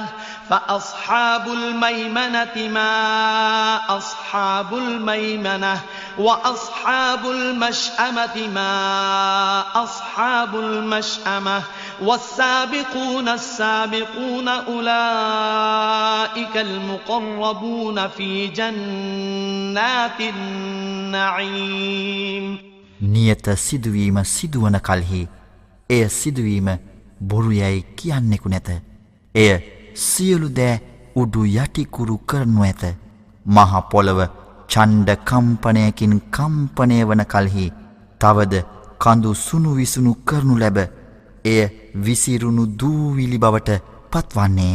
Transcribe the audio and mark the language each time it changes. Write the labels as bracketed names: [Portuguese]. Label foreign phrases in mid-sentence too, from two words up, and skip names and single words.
[Arabic] فأصحاب الميمنة ما أصحاب الميمنة وأصحاب المشأمة ما أصحاب المشأمة والسابقون السابقون أولئك المقربون في جنات النعيم [Sinhala] නියත සිදුවීම සිදුවන කල්හි එය සිදුවීම බොරු යැයි කියන්නෙකු නැත. එය සියලු දෑ උඩු යටිකුරු කරනු ඇත. මහ පොළව ඡණ්ඩ කම්පනයකින් කම්පනය වන කල්හි තවද කඳු සුණු විසුණු කරනු ලැබ එය විසිරුණු දූවිලි බවට පත්වන්නේය.